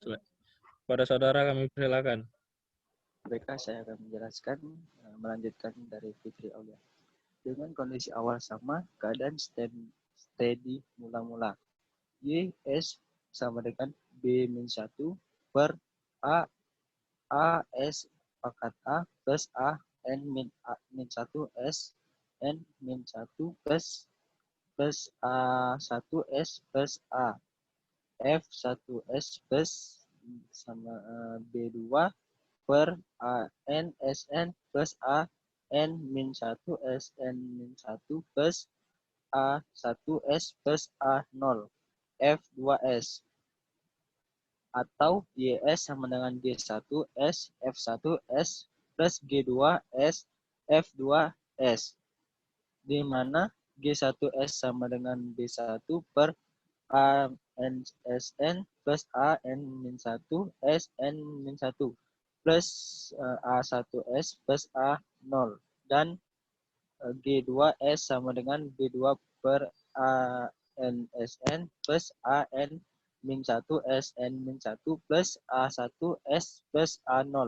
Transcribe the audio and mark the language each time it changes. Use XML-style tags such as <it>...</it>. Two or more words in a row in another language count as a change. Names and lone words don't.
<id>Pada saudara kami persilakan. Baiklah, saya akan menjelaskan, melanjutkan dari Fitri Aulia. Dengan kondisi awal sama, keadaan steady mula-mula. Y S sama dengan B-1 per A S pangkat A plus A N-1 S N-1 plus A1 S plus A F1 S plus sama B2 per A N SN plus A N-1 SN-1 plus A1 S plus A0 F2S atau YS sama dengan G1 S F1 S plus G2 S F2S, di mana G1 S sama dengan B1 per A NSN plus A N-1 SN-1 plus A1S plus A0 dan G2S sama dengan B2 per ANSN plus AN-1 SN-1 plus A1S plus A0.</id>